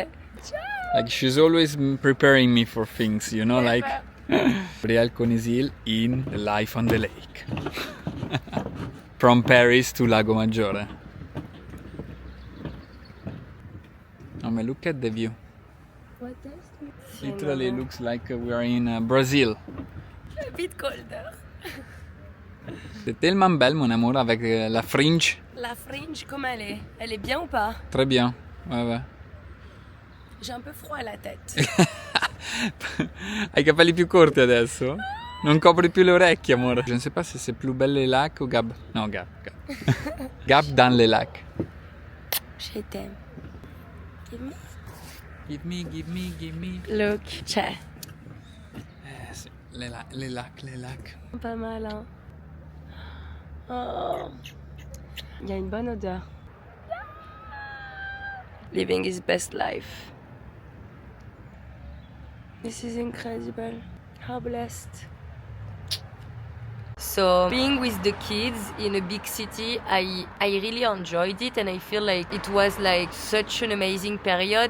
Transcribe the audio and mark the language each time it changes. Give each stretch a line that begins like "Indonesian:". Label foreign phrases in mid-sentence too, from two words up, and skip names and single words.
English: Like she's always preparing me for things, you know, like Gabriel Conisil in The Life on the Lake. From Paris to Lago Maggiore. Oh, but look at the view. What else? Literally looks like we are in Brazil. A bit colder.
French: C'est tellement belle, mon amour, avec la fringe. La fringe, comment elle est? Elle est bien ou pas? Très bien. Ouais, ouais. J'ai un peu froid à la tête.
Italian: Hai i capelli più corti adesso? Non copri più le orecchie, amore.
French: Je ne sais pas si c'est plus belle les lacs ou Gab. Non, Gab. Gab dans les lacs. Je t'aime.
English: Give me. Give me, give me, give me. Look,
Italian: c'è. Sì.
French: Les lacs. Pas mal, hein. Oh. Il y a une bonne odeur.
English: Living his best life. This is incredible. How blessed. So being with the kids in a big city, I really enjoyed it, and I feel like it was like such an amazing period.